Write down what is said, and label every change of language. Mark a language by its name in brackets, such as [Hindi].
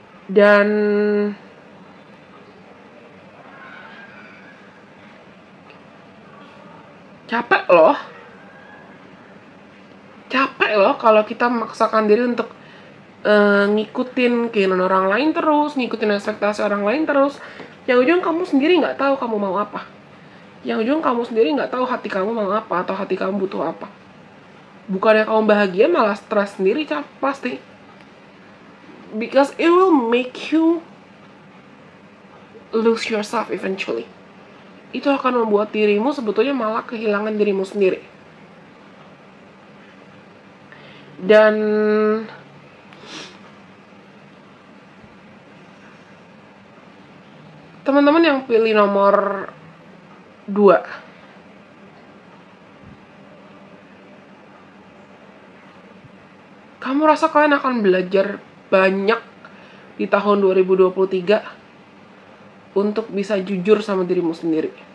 [Indonesian] Dan capek loh kalau kita memaksakan diri untuk ngikutin keinginan orang lain terus, ngikutin ekspektasi orang lain terus. Yang ujung kamu sendiri nggak tahu kamu mau apa. Yang ujung kamu sendiri nggak tahu hati kamu mau apa atau hati kamu butuh apa. Bukannya kamu bahagia, malah stres sendiri pasti. [English] Because it will make you lose yourself eventually. [Indonesian] Itu akan membuat dirimu sebetulnya malah kehilangan dirimu sendiri. Dan teman-teman yang pilih nomor 2, kamu rasa kalian akan belajar banyak di tahun 2023 untuk bisa jujur sama dirimu sendiri.